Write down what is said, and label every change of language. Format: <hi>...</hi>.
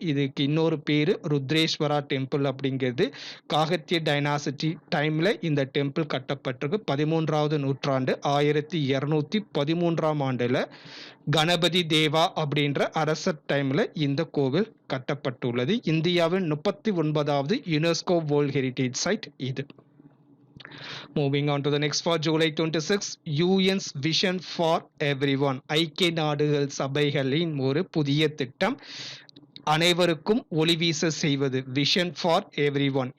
<ta>இதுக்கு இன்னொரு பேரு ருத்ரேஸ்வரா டெம்பிள் அப்படிங்கிறது. காகத்திய டைனாசிட்டி டைம்ல இந்த டெம்பிள் கட்டப்பட்டிருக்கு. 13வது நூற்றாண்டு 1213ஆம் ஆண்டுல கணபதி தேவா அப்படின்ற அரசர் டைம்ல இந்த கோவில் கட்டப்பட்டுள்ளது. இந்தியாவின் 39வது யுனெஸ்கோ வேர்ல்ட் ஹெரிட்டேஜ் சைட் இது.</ta> <en>Moving on to the next for July 26, UN's Vision for Everyone.</en> <ta>ஐக்கிய நாடுகள் சபைகளின் ஒரு புதிய திட்டம், அனைவருக்கும் ஒளிவீச செய்வது, விஷன் ஃபார் எவ்ரி ஒன்.</ta>